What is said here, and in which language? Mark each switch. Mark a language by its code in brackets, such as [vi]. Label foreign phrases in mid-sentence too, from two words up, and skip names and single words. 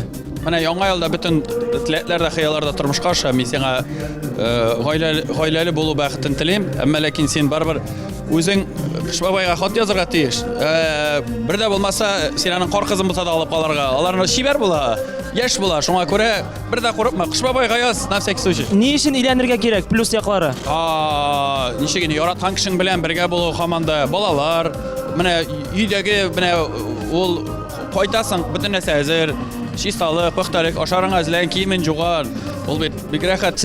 [tt] Менә яңа елда бөтен теләкләрдә, хыялларда тормышка аша мин сиңа гаиләле булу бәхетен телим. Әмма ләкин син барбер үзең Кыш бабайга хат язырга тиеш. Бер дә булмаса, син аның кар кызын булса да алып калырга. Аларны шибәр була, яшь була. Шуңа күрә бер дә курыкма. Кыш бабайга яз, [ru] на всякий случай. [tt] Ни өчен иләнергә кирәк? Плюс яклары. Ничек яраткан кешең белән бергә булу һаманда балалар, менә өйдәге менә ул кайтасың, бөтен нәрсә әзер, чисталык, пөхтәлек, ашарың әзерләгән, киемең җуган. Ул бит бик рәхәт.